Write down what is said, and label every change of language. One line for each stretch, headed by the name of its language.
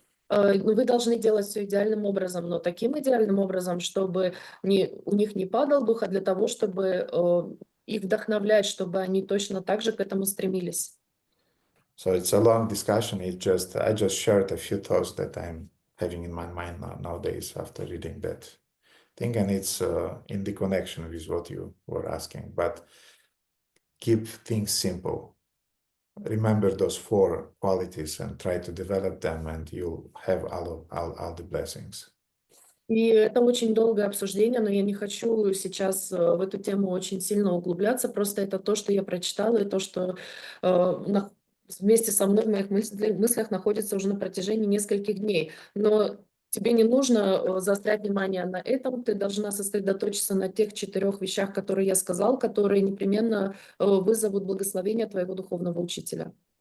Russian: Вы должны делать все идеальным образом, но таким идеальным образом, чтобы у них не падал дух, а для того, чтобы их вдохновлять, чтобы они точно так же к этому стремились.
English: So it's a long discussion. I just shared a few thoughts that I'm having in my mind nowadays after reading that thing, and it's in the connection with what you were asking. But keep things simple. Remember those 4 qualities and try to develop them, and you'll have all the blessings.
Russian: И это очень долгое обсуждение, но я не хочу сейчас в эту тему очень сильно углубляться. Просто это то, что я прочитала, и то, что вместе со мной в моих мыслях находится уже на протяжении нескольких дней. Но тебе не нужно заострять внимание на этом, ты должна сосредоточиться на тех 4 вещах, которые я сказал, которые непременно вызовут благословение твоего духовного учителя.